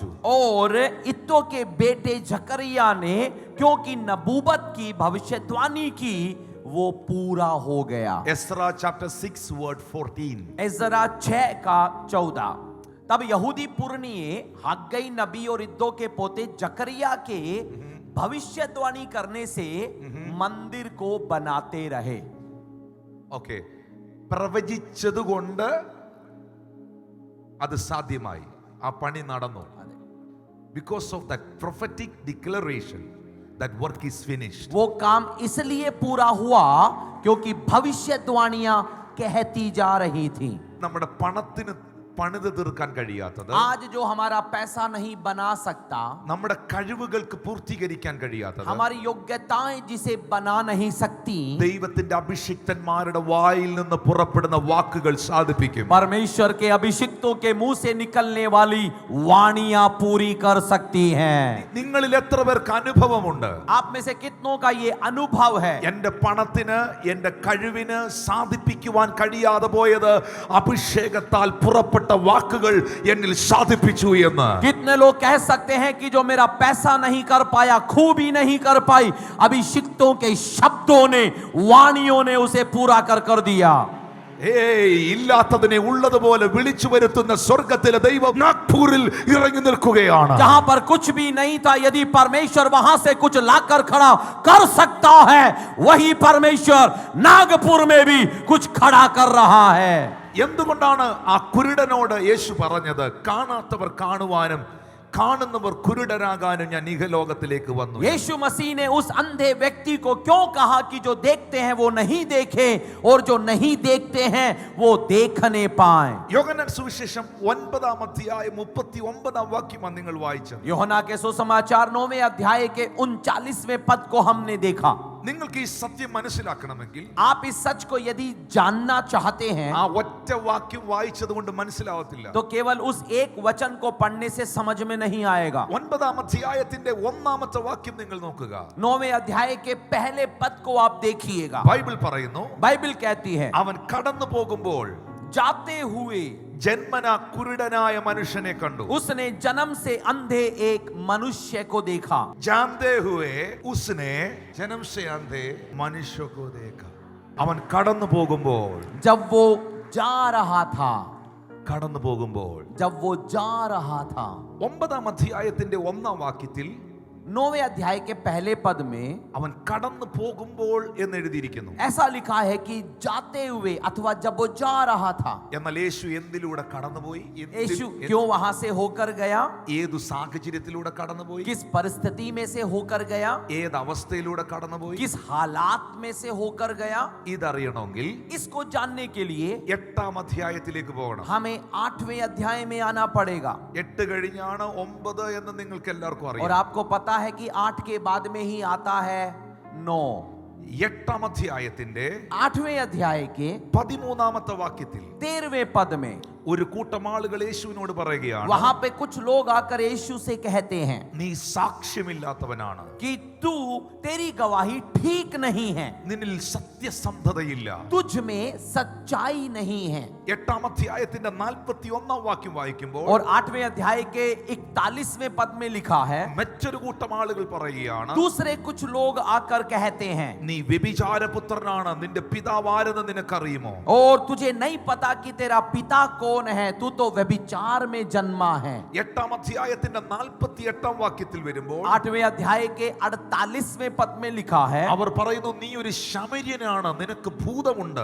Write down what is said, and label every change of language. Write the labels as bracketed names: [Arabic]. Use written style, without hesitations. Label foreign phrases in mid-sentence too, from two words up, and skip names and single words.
[Hindi] और इत्तो के बेटे जकरिया ने क्योंकि नबूवत की भविष्यवाणी की वो पूरा हो गया. [Malayalam] എസ്രാ chapter 6 word 14. [Hindi] इज़रा 6 का 14. तब यहूदी पुरनिये हग्गई नबी और इद्दो के पोते जकरिया के भविष्यवाणी करने से मंदिर को बनाते रहे. [Malayalam] ഓക്കെ, പ്രവചിച്ചതുകൊണ്ട് അത് സാധ്യമായി, ആ പണി നടന്നു. [English] because of that prophetic declaration that work is finished. [Hindi] वो काम इसलिए पूरा हुआ क्योंकि भविष्यवाणियां कहती जा रही थी. [Malayalam] നമ്മുടെ പണത്തിന് പണിത് തീർക്കാൻ കഴിയാത്തത്, [Hindi] आज जो हमारा पैसा नहीं बना सकता, [Malayalam] നമ്മുടെ കഴിവുകൾക്ക് പൂർത്തീകരിക്കാൻ കഴിയാത്തത്, [Hindi] हमारी योग्यताएं जिसे बना नहीं सकती, [Malayalam] ദൈവത്തിന്റെ അഭിഷിക്തന്മാരുടെ വായിൽ നിന്ന് പുറപ്പെടുന്ന വാക്കുകൾ സാധിപ്പിക്കും. [Hindi] परमेश्वर के अभिषिक्तों के मुंह से निकलने वाली वाणियां पूरी कर सकती हैं. [Malayalam] നിങ്ങളിൽ എത്ര പേർക്ക് അനുഭവമുണ്ട്? [Hindi] आप में से कितनों का ये अनुभव है? [Malayalam] എന്റെ പണത്തിന് എന്റെ കഴിവിന് സാധിപ്പിക്കുവാൻ കഴിയാതെ പോയത് അഭിഷേകത്താൽ പുറപ്പെട്ട വാക്കുകൾ എന്നിൽ സാധിപ്പിച്ചു എന്ന്. [Hindi] कितने लोग कह सकते हैं कि जो मेरा पैसा नहीं कर पाया, खूबी नहीं कर पाई, अभिषिक्तों के शब्दों ने, वाणियों ने उसे पूरा कर दिया. [Malayalam] ഇല്ലാത്തതിനെ ഉള്ളതുപോലെ വിളിച്ചു വരുത്തുന്ന സ്വർഗ്ഗത്തിലെ ദൈവം നാഗ്പൂരിൽ ഇറങ്ങി നിൽക്കുകയാണ്. [Hindi] जहां पर कुछ भी नहीं था, यदि परमेश्वर वहां से कुछ लाकर खड़ा कर सकता है, वही परमेश्वर नागपुर में भी कुछ खड़ा कर रहा है. [Malayalam] എന്തുകൊണ്ടാണ് ആ കുരുടനോട് യേശു പറഞ്ഞത്, കാണാത്തവർ കാണുവാനും കാണുന്നവർ കുരുടരാകാനും ഞാൻ ഇഹലോകത്തിലേക്ക് വന്നു? [Hindi] यीशु मसीह ने उस अंधे व्यक्ति को क्यों कहा कि जो देखते हैं वो नहीं देखें, और जो नहीं देखते हैं वो देखने पाएं? [Malayalam] യോഹന്നാൻ സുവിശേഷം 9-ാം അധ്യായം 39-ാം വാക്യമാണ് നിങ്ങൾ വായിച്ചത്. [Hindi] यूहन्ना के सुसमाचार 9वें अध्याय के 39वें पद को हमने देखा. [Malayalam] നിങ്ങൾക്ക് ഈ സത്യം മനസ്സിലാക്കണമെങ്കിൽ, [Hindi] आप इस सच को यदि जानना चाहते हैं, [Malayalam] ആ ഒറ്റ വാക്യം വായിച്ചത് കൊണ്ട് മനസ്സിലാവത്തില്ല. [Hindi] तो केवल उस एक वचन को पढ़ने से समझ में नहीं आएगा. [Malayalam] 9-ാം അധ്യായത്തിന്റെ 1-ാമത്തെ വാക്യം നിങ്ങൾ നോക്കുക. [Hindi] 9वें अध्याय के पहले पद को आप देखिएगा. [Malayalam] ബൈബിൾ പറയുന്നു, [Hindi] बाइबल कहती है, [Malayalam] അവൻ കടന്നു പോകുമ്പോൾ [Hindi] जाते हुए [Malayalam] ജന്മനാ കുരുടനായ മനുഷ്യനെ കണ്ടു. [Hindi] उसने जन्म से अंधे एक मनुष्य को देखा. जानते हुए उसने जन्म से अंधे मनुष्य को देखा. [Malayalam] അവൻ കടന്നു പോകുമ്പോൾ, [Hindi] जब वो जा रहा था, [Malayalam] കടന്നു പോകുമ്പോൾ, [Hindi] जब वो जा रहा था. [Malayalam] 9-ാം അധ്യായത്തിന്റെ 1-ാം വാക്യത്തിൽ [Hindi] 9वें अध्याय के पहले पद में [Malayalam] അവൻ കടന്നു പോകുമ്പോൾ എന്ന് എഴുതിയിരിക്കുന്നു. [Hindi] ऐसा लिखा है कि जाते हुए अथवा जब वो जा रहा था. [Malayalam] എന്നാൽ യേശു എന്തിലൂടെ കടന്നുപോയി? [Hindi] यीशु क्यों वहां से होकर गया? [Malayalam] ഏതു സാഹചര്യത്തിലൂടെ കടന്നുപോയി? [Hindi] किस परिस्थिति में से होकर गया? [Malayalam] ഏത് അവസ്ഥയിലൂടെ കടന്നുപോയി? [Hindi] किस हालात में से होकर गया? [Malayalam] ഇതറിയണമെങ്കിൽ [Hindi] इसको जानने के लिए [Malayalam] 8-ാം അധ്യായത്തിലേക്ക് പോകണം. [Hindi] हमें 8वें अध्याय में आना पड़ेगा. [Malayalam] 8 കഴിഞ്ഞാണ് 9 എന്ന് നിങ്ങൾക്ക് എല്ലാവർക്കും [Hindi] और [Malayalam] അറിയാം. [Hindi] आपको पता है कि 8 के बाद में ही आता है 9. [Malayalam] 8-ാം അധ്യായത്തിന്റെ [Hindi] 8वें अध्याय के [Malayalam] 13-ാമത്തെ വാക്യത്തിൽ [Hindi] 13वें पद में [Malayalam] ഒരു കൂട്ടം ആളുകൾ യേശുവിനോട് പറയുകയാണ്, [Hindi] वहां पे कुछ लोग आकर यीशु से कहते हैं [Malayalam] നീ സാക്ഷ്യമില്ലാത്തവനാണ്, [Hindi] कि तू, तेरी गवाही ठीक नहीं है, [Malayalam] നിന്നിൽ സത്യസന്ധതയില്ല. [Hindi] तुझ में सच्चाई नहीं है. [Malayalam] 8-ാം അധ്യായത്തിന്റെ 41-ാം വാക്യം വായിക്കുമ്പോൾ, [Hindi] और 8वें अध्याय के 41वें पद में लिखा है, [Malayalam] മറ്റൊരു കൂട്ടം ആളുകൾ പറയുകയാണ്, [Hindi] दूसरे कुछ लोग आकर कहते हैं, [Malayalam] നീ വ്യഭിചാരപുത്രനാണ്, നിന്റെ പിതാവ് ആരെന്ന് നിനക്കറിയുമോ? [Hindi] और तुझे नहीं पता कि तेरा पिता कौन कौन है, तू तो व्यभिचार में जन्मा है। [Malayalam] 8-ാം അധ്യായത്തിന്റെ 48-ാം വാക്യത്തിൽ വരുമ്പോൾ [Hindi] 8वें अध्याय के 48वें पद में लिखा है, [Malayalam] അവർ പറയുന്നു, നീ ഒരു ശമര്യനാണ്, നിനക്ക് ഭൂതമുണ്ട്.